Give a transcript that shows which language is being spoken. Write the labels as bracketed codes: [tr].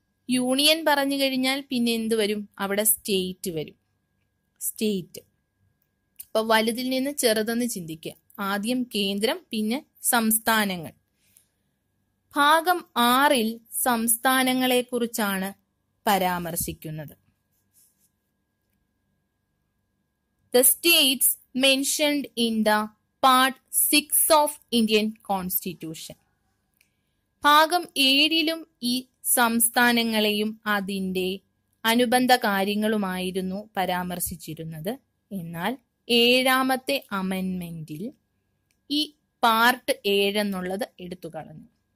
[ml] Union പറഞ്ഞു കഴിഞ്ഞാൽ പിന്നെ എന്ത് വരും? അവിടെ സ്റ്റേറ്റ് വരും. സ്റ്റേറ്റ്. അപ്പൊ വലുതിൽ നിന്ന് ചെറുതെന്ന് ചിന്തിക്കുക. ആദ്യം കേന്ദ്രം, പിന്നെ സംസ്ഥാനങ്ങൾ. ഭാഗം 6 സംസ്ഥാനങ്ങളെ കുറിച്ചാണ് പരാമർശിക്കുന്നത്. [en] The states mentioned in the part 6 of Indian Constitution. [ml] ഭാഗം 7 ഈ സംസ്ഥാനങ്ങളെയും അതിന്റെ അനുബന്ധ കാര്യങ്ങളുമായിരുന്നു പരാമർശിച്ചിരുന്നത്. എന്നാൽ 7ാമത്തെ അമെൻമെന്റിൽ ഈ പാർട്ട് 7 എന്നുള്ളത് എടുത്തു കളഞ്ഞു.